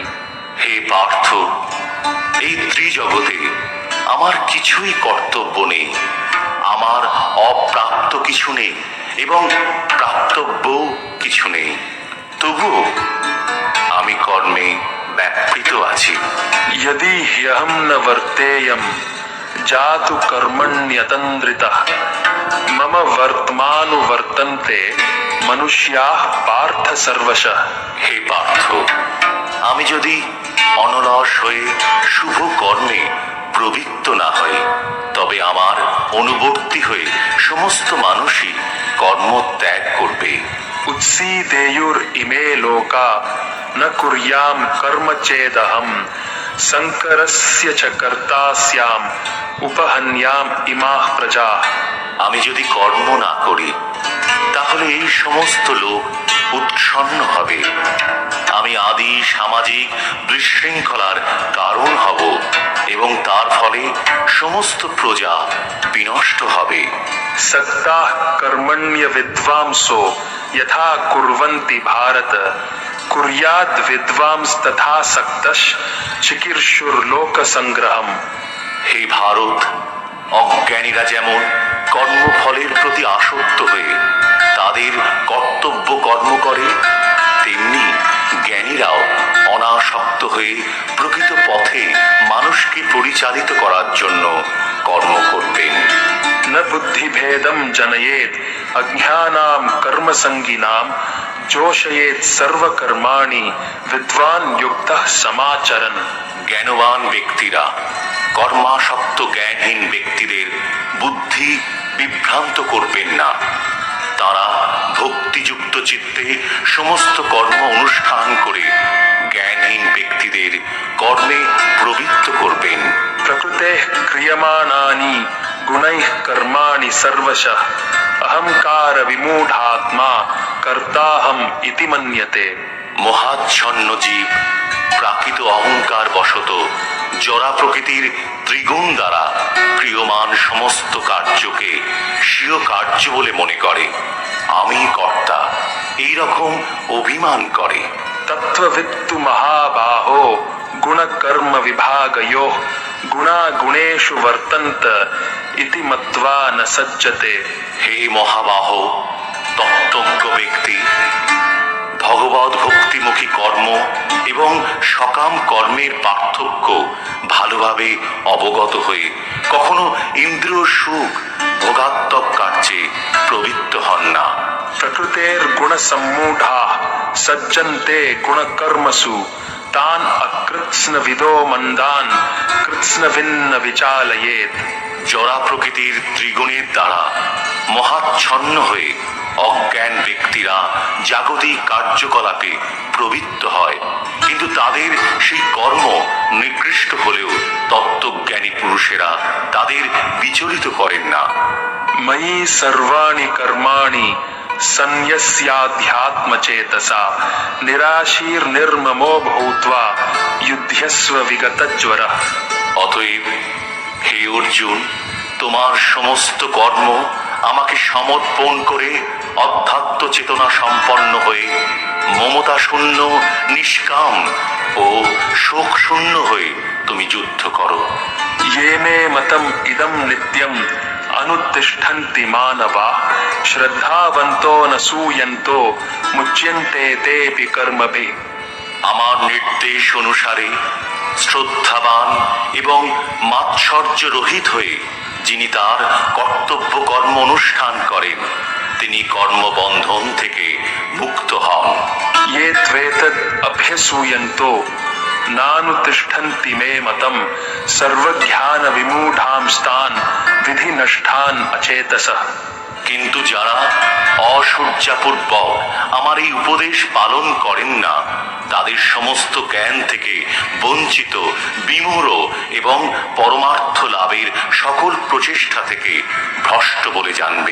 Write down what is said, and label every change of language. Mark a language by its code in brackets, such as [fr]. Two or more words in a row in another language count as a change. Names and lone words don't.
[bn] হে পার্থ, এই ত্রিজগতে আমার কিছুই কর্তব্য নেই। আমার অপ্রাপ্ত কিছু নেই এবং প্রাপ্তব্য কিছু নেই, তবুও আমি কর্মে ব্যাপৃত আছি। [sa] यदि ह्यहं न वर्तेयं जातु कर्मण्यतन्द्रितः मम वर्तमानुवर्तन्ते मनुष्याः पार्थ सर्वशः। [bn] হে পার্থ, আমি যদি অনলস হয়ে শুভ কর্মে প্রবৃত্ত না হই, তবে আমার অনুবর্তী হয়ে সমস্ত মানুষই কর্ম ত্যাগ করবে। [sa] उत्सीदेयुरिमे लोका न कुर्यां कर्म चेदहं संकरस्य च कर्ता स्याम उपहन्याम इमाः प्रजा। [bn] আমি যদি কর্ম না করি, তাহলে এই সমস্ত লোক উৎসন্ন হবে। আমি আদি সামাজিক বিশৃঙ্খলার কারণ হব এবং তার ফলে সমস্ত প্রজা বিনষ্ট হবে। [sa] सक्ता कर्मण्य विद्वांसो यथा कुर्वन्ति भारत कुर्याद विद्वांस तथा सक्तश चिकीर्षुर्लोक संग्रहम। [bn] হে ভারত, অজ্ঞানীরা যেমন কর্মফলের প্রতি আসক্ত হয়ে তাদের কর্তব্য কর্ম করে, তেমনি জ্ঞানীরাও অনাসক্ত হয়ে প্রকৃত পথে মানুষকে পরিচালিত করার জন্য কর্ম করবেন। [sa] न बुद्धि भेदम जनयेत अज्ञानाम कर्म संगिनाम जोशयेत सर्व कर्माणि विद्वान युक्तः समाचरन्। [bn] জ্ঞানবান ব্যক্তিরা কর্মাসক্ত জ্ঞানহীন ব্যক্তিদের বুদ্ধি বিভ্রান্ত করবেন না। তারা ভক্তিযুক্ত চিত্তে সমস্ত কর্ম অনুষ্ঠান করে জ্ঞানহীন ব্যক্তিদের কর্মে প্রবৃত্ত করবেন। [sa] प्रकृते क्रियमाणानि गुणैः कर्माणि सर्वशः अहंकार विमूढात्मा कर्ताहम् इति मन्यते। [bn] মহাচ্ছন্ন জীব প্রাকৃত অহংকার বশত জরা প্রকৃতির ত্রিগুণ দ্বারা ক্রিয়মান সমস্ত কার্যকে স্বীয় কার্য বলে মনে করে। আমি কর্তা, এই রকম অভিমান করে। [sa] तत्त्ववित्तु महाबाहो गुण कर्म विभागयोः गुणा गुणेषु वर्तन्त इति मत्वा न सज्जते। [bn] হে মহাবাহ তত্ত্বজ্ঞ ব্যক্তি, ভগবৎ ভক্তিমুখী কর্ম এবং সকাম কর্মের পার্থক্য ভালোভাবে অবগত হয়ে কখনো ইন্দ্রিয় সুখ ভোগাত্মক কার্যে প্রবৃত্ত হন না। [sa] प्रकृतेर गुण सम्मूढ़ाः सज्जन्ते गुण कर्मसु तान अकृत्स्न विदो मंदान कृत्स्न भिन्न विचालयेत। [bn] জরা প্রকৃতির ত্রিগুণের দ্বারা মহাচ্ছন্ন হয়ে অজ্ঞান ব্যক্তিরা জাগতিক কার্যকলাপে প্রবৃত্ত হয়, কিন্তু তাদের সেই কর্ম নিকৃষ্ট হলেও তত্ত্বজ্ঞানী পুরুষেরা তাদের বিচলিত করেন না। [sa] मयि सर्वाणि कर्माणि सन्यस्याध्यात्म चेतसा निराशीर निर्ममो भूत्वा युध्यस्व विगतज्वरः। [bn] অতএব হে অর্জুন, তোমার সমস্ত কর্ম আমাকে সমর্পণ করে অধ্যাত্ম চেতনা সম্পন্ন হয়ে মমতা শূন্য, নিষ্কাম ও শোক শূন্য হয়ে তুমি যুদ্ধ করো। [sa] ये मे मतम इदम नित्यम अनुतिष्ठन्ति मानवा श्रद्धावन्तो न सूयन्तो मुच्यन्ते तेऽपि कर्मभिः। [bn] আমার নির্দেশ অনুসারে শ্রদ্ধাবান এবং মাৎসর্য রহিত হয়ে যিনি তার কর্তব্য কর্ম অনুষ্ঠান করেন, তিনি কর্মবন্ধন থেকে মুক্ত হন। [sa] ये त्वेतद् अभ्यसूयन्तो नानुतिष्ठन्ति मे मतम सर्वज्ञान विमूढांस्तान् विधि नष्टान् अचेतसः। [bn] কিন্তু যারা অসূর্যাপূর্বক আমার এই উপদেশ পালন করেন না, তাদের সমস্ত জ্ঞান থেকে বঞ্চিত, বিমূঢ় এবং পরমার্থ লাভের সকল প্রচেষ্টা থেকে ভ্রষ্ট বলে জানবে।